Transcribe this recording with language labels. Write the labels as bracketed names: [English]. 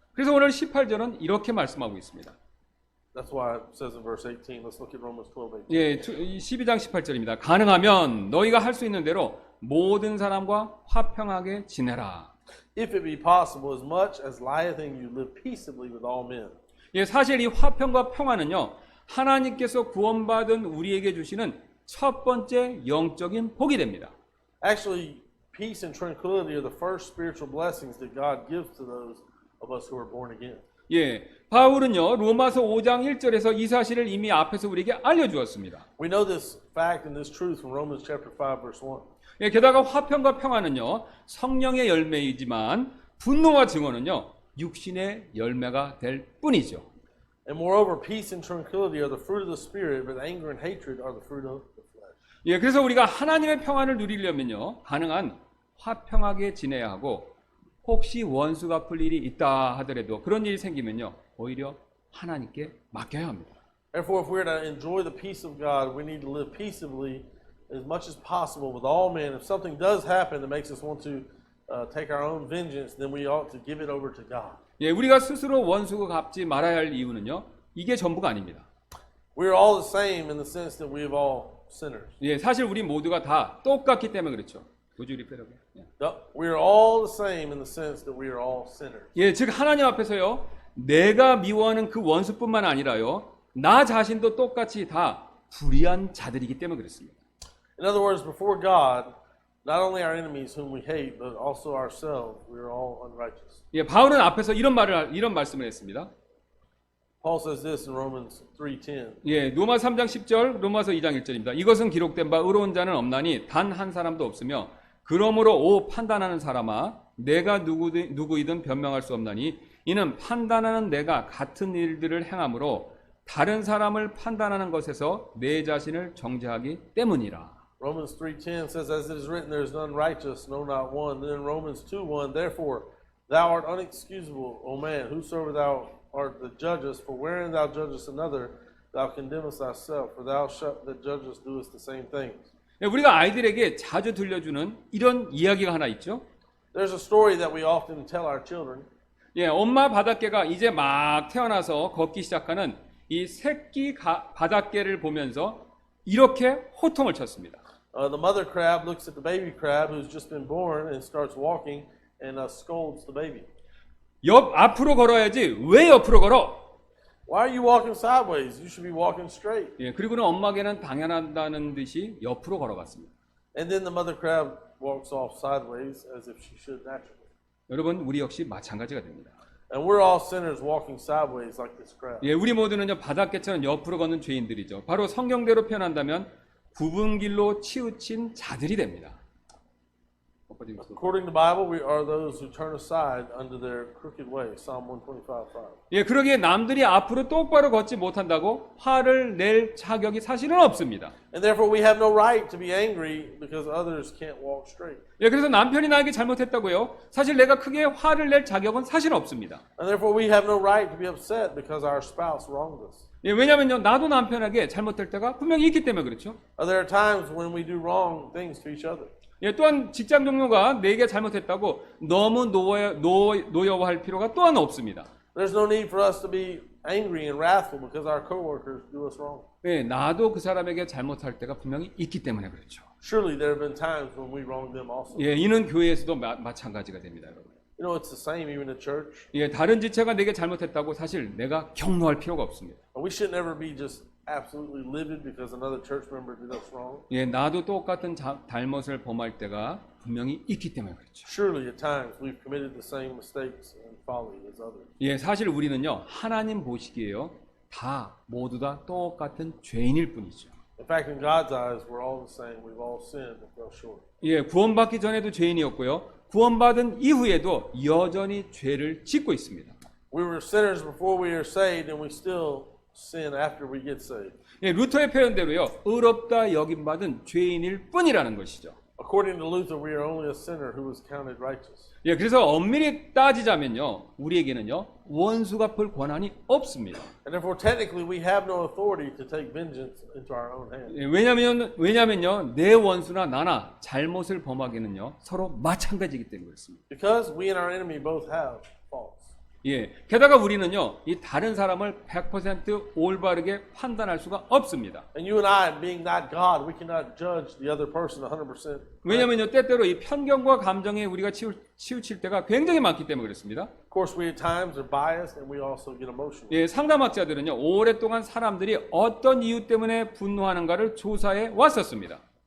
[Korean] 그래서 오늘 18절은 이렇게 말씀하고 있습니다. [English] That's why it says in verse 18, let's look at Romans 12:18. [Korean] 예, 12장 18절입니다. 가능하면 너희가 할 수 있는 대로 모든 사람과 화평하게 지내라. [English] If it be possible, as much as lieth in you, live peaceably with all men. [Korean] 예, 사실 이 화평과 평화는요, 하나님께서 구원받은 우리에게 주시는 첫 번째 영적인 복이 됩니다. [English] Actually, peace and tranquility are the first spiritual blessings that God gives to those of us who are born again. [Korean] 예, 바울은요, 로마서 5장 1절에서 이 사실을 이미 앞에서 우리에게 알려주었습니다. [English] We know this fact and this truth from Romans chapter 5, verse 1. [Korean] 예, 게다가 화평과 평화는요, 성령의 열매이지만 분노와 증오는요, 육신의 열매가 될 뿐이죠. [English] And moreover, peace and tranquility are the fruit of the Spirit, but anger and hatred are the fruit of the flesh. [Korean] 예, 그래서 우리가 하나님의 평안을 누리려면요, 가능한 화평하게 지내야 하고, 혹시 원수 갚을 일이 있다 하더라도 그런 일이 생기면요, 오히려 하나님께 맡겨야 합니다. [English] Therefore, if we're to enjoy the peace of God, we need to live peaceably as much as possible with all men. If something does happen that makes us want to take our own vengeance, then we ought to give it over to God. [Korean] 예, 우리가 스스로 원수가 갚지 말아야 할 이유는요, 이게 전부가 아닙니다. [English] We're all the same in the sense that we're all sinners. [Korean] 예, 사실 우리 모두가 다 똑같기 때문에 그렇죠. 도주리 빼라고. 예. [English] We're all the same in the sense that we are all sinners. [Korean] 예, 즉 하나님 앞에서요, 내가 미워하는 그 원수뿐만 아니라요, 나 자신도 똑같이 다 불의한 자들이기 때문에 그렇습니다. [English] In other words, before God, not only our enemies whom we hate, but also ourselves, we are all unrighteous. [Korean] 예, 바울은 앞에서 이런 말씀을 했습니다. [English] Paul says this in Romans 3:10. [Korean] 예, 로마 3장 10절, 로마서 2장 1절입니다. 이것은 기록된 바 의로운 자는 없나니 단 한 사람도 없으며 그러므로 오 판단하는 사람아 내가 누구이든 변명할 수 없나니 이는 판단하는 내가 같은 일들을 행함으로 다른 사람을 판단하는 것에서 내 자신을 정죄하기 때문이라. [English] Romans 3:10 says, as it is written, there is none righteous, no, not one. Then Romans 2:1, therefore, thou art unexcusable, O man, whosoever thou art that judgest, for wherein thou judgest another, thou condemnest thyself, for thou that judgest doest the same things. [Korean] 우리가 아이들에게 자주 들려주는 이런 이야기가 하나 있죠. [English] There's a story that we often tell our children. [Korean] 엄마 바닷개가 이제 막 태어나서 걷기 시작하는 이 새끼 바닷개를 보면서 이렇게 호통을 쳤습니다. [English] The mother crab looks at the baby crab who's just been born and starts walking and scolds the baby. [Korean] 앞으로 걸어야지 왜 옆으로 걸어? [English] Why are you walking sideways? You should be walking straight. [Korean] 그리고는 엄마개는 당연하다는 듯이 옆으로 걸어갔습니다. [English] And then the mother crab walks off sideways as if she should naturally. [Korean] 여러분 우리 역시 마찬가지가 됩니다. [English] And we're all sinners walking sideways like this crab. [Korean] 우리 모두는요 바닷개처럼 옆으로 걷는 죄인들이죠. 바로 성경대로 표현한다면 굽은 길로 치우친 자들이 됩니다. [English] According to the Bible, we are those who turn aside under their crooked way. Psalm 125:5. [Korean] 그러기에 남들이 앞으로 똑바로 걷지 못한다고 화를 낼 자격이 사실은 없습니다. [English] And therefore we have no right to be angry because others can't walk straight. [Korean] 그래서 남편이 나에게 잘못했다고요. 사실 내가 크게 화를 낼 자격은 사실 없습니다. [English] And therefore we have no right to be upset because our spouse wronged us. [Korean] 왜냐면요 나도 남편에게 잘못될 때가 분명히 있기 때문에 그렇죠. [English] There are times when we do wrong things to each other. [Korean] 또한 직장 동료가 내게 잘못했다고 너무 노여워할 필요가 또한 없습니다. [English] There's no need for us to be angry and wrathful because our coworkers do us wrong. [Korean] 나도 그 사람에게 잘못할 때가 분명히 있기 때문에 그렇죠. [English] Surely there have been times when we wronged them also. [Korean] 이는 교회에서도 마찬가지가 됩니다, 여러분. [English] You know, it's the same even in church. [Korean] 다른 지체가 내게 잘못했다고 사실 내가 격노할 필요가 없습니다. [English] We should never be just absolutely livid because another church member did us wrong. [Korean] 나도 똑같은 잘못을 범할 때가 분명히 있기 때문에 그렇죠. [English] Surely at times we've committed the same mistakes and folly as others. [Korean] 사실 우리는요 하나님 보시기에요 모두 다 똑같은 죄인일 뿐이죠. [English] In fact, in God's eyes, we're all the same. We've all sinned and fell short. [Korean] 구원받기 전에도 죄인이었고요. 구원받은 이후에도 여전히 죄를 짓고 있습니다. [English] We were sinners before we were saved, and we still sin after we get saved. [Korean] 루터의 표현대로요. 의롭다 여김받은 죄인일 뿐이라는 것이죠. [English] According to Luther, we are only a sinner who was counted righteous. [Korean] 그래서 엄밀히 따지자면요. 우리에게는요. 원수 갚을 권한이 없습니다. [English] And therefore, technically, we have no authority to take vengeance into our own hands. [Korean] 왜냐면요. 내 원수나 나나 잘못을 범하기는요. 서로 마찬가지이기 때문에 그렇습니다. [English] Because we and our enemy both have faults. [Korean] 게다가 우리는요. 이 다른 사람을 100% 올바르게 판단할 수가 없습니다. [English] And you and I, being not God, we cannot judge the other person 100%. [Korean] 왜냐면요. 때때로 이 편견과 감정에 우리가 치우칠 때가 굉장히 많기 때문에 그렇습니다. [English] Of course, we at times are biased, and we also get emotional. [Korean] 상담학자들은요. 오랫동안 사람들이 어떤 이유 때문에 분노하는가를 조사해 왔었습니다.